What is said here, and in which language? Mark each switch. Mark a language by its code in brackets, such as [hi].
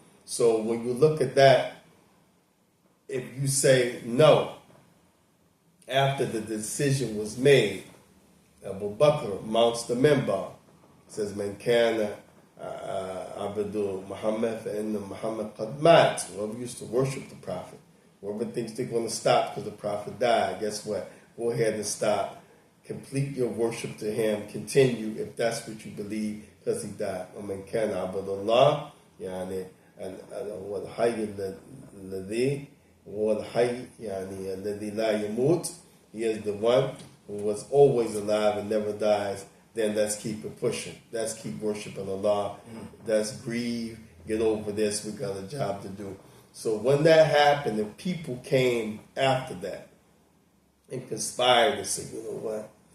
[en] So when you look at that, if you say no, after the decision was made, Abu Bakr mounts the minbar, says, [ar] "Man kana Abdul Muhammad and Muhammad qad mat." [en] Whoever used to worship the Prophet, whoever thinks they're going to stop because the Prophet died, guess what? Go ahead and stop. Complete your worship to him. Continue if that's what you believe, because he died. [ar] وَمَنْ كَانَ عَبْدَ اللَّهِ يعني هو الحي الذي هو الحي يعني الذي لا يموت. [en] He is the one who was always alive and never dies. Then let's keep it pushing. Let's keep worshiping Allah. Let's grieve. Get over this. We got a job to do. So when that happened, the people came after that and conspired to say, you know what?